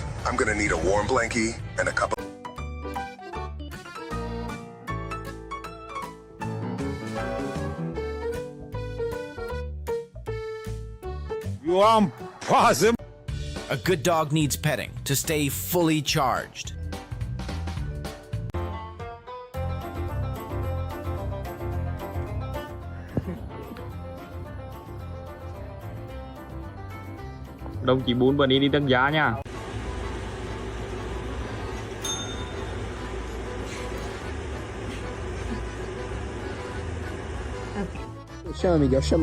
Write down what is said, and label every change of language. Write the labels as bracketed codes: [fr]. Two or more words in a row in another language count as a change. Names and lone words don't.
[en] I'm gonna need a warm blankie and a cup of... You want possum? A good dog needs petting to stay fully charged. [vi] Đồng chí Bún bữa đi tăng giá nha. [pt] Chama, Miguel, chama.